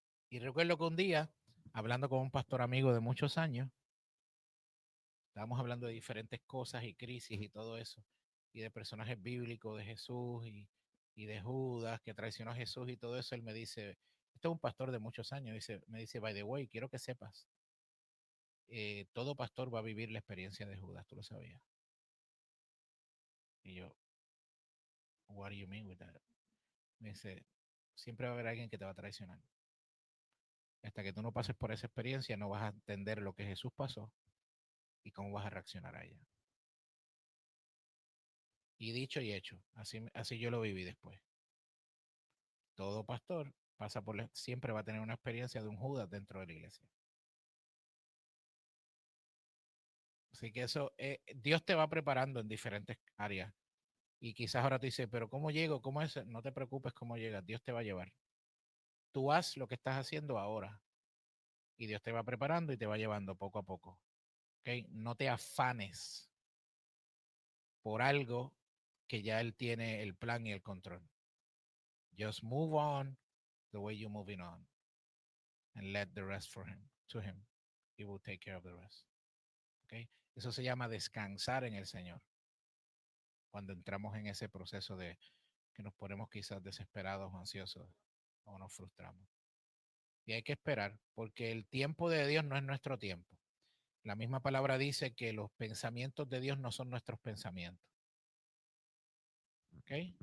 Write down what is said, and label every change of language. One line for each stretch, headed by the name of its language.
Spanish: Y recuerdo que un día, hablando con un pastor amigo de muchos años, estábamos hablando de diferentes cosas y crisis y todo eso, y de personajes bíblicos de Jesús y de Judas que traicionó a Jesús y todo eso. Él me dice, este es un pastor de muchos años, me dice,
English: by the way,
Spanish: quiero que sepas, todo pastor va a vivir la experiencia de Judas, tú lo sabías. Y yo,
English: what do you mean with that?
Spanish: Me dice, siempre va a haber alguien que te va a traicionar. Hasta que tú no pases por esa experiencia, no vas a entender lo que Jesús pasó y cómo vas a reaccionar a ella. Y dicho y hecho, así yo lo viví después. Todo pastor pasa siempre va a tener una experiencia de un Judas dentro de la iglesia. Así que eso, Dios te va preparando en diferentes áreas. Y quizás ahora te dice, pero ¿cómo llego? ¿Cómo es? No te preocupes cómo llegas, Dios te va a llevar. Tú haz lo que estás haciendo ahora y Dios te va preparando y te va llevando poco a poco. ¿Okay? No te afanes por algo que ya Él tiene el plan y el control.
English: Just move on the way you're moving on and let the rest for him, to him. He will take care of the rest. Okay?
Spanish: Eso se llama descansar en el Señor. Cuando entramos en ese proceso de que nos ponemos quizás desesperados o ansiosos o nos frustramos. Y hay que esperar, porque el tiempo de Dios no es nuestro tiempo. La misma palabra dice que los pensamientos de Dios no son nuestros pensamientos. ¿Ok?